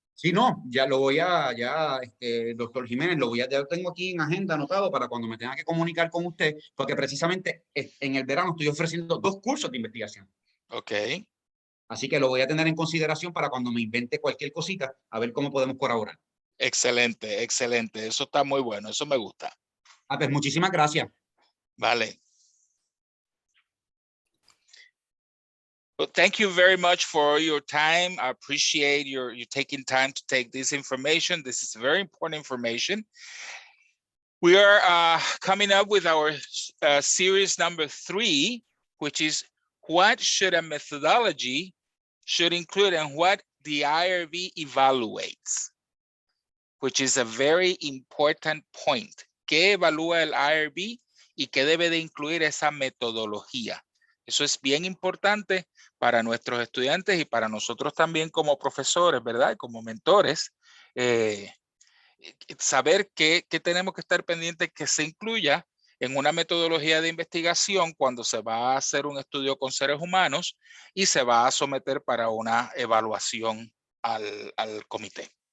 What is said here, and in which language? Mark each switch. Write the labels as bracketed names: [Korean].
[Spanish] Sí, no, ya lo voy doctor Jiménez, ya lo tengo aquí en agenda anotado para cuando me tenga que comunicar con usted, porque precisamente en el verano estoy ofreciendo 2 cursos de investigación. Ok. Así que lo voy a tener en consideración para cuando me invente cualquier cosita, a ver cómo podemos colaborar. Excelente, excelente. Eso está muy bueno, eso me gusta. Pues muchísimas gracias. Vale. [English] Well, thank you very much for your time. I appreciate you taking time to take this information. This is very important information. We are coming up with our series number 3, which is what should a methodology should include and what the IRB evaluates, which is a very important point. [Spanish] ¿Qué evalúa el IRB y qué debe de incluir esa metodología? Eso es bien importante para nuestros estudiantes y para nosotros también como profesores, ¿verdad? Como mentores, saber que tenemos que estar pendientes que se incluya en una metodología de investigación cuando se va a hacer un estudio con seres humanos y se va a someter para una evaluación al comité.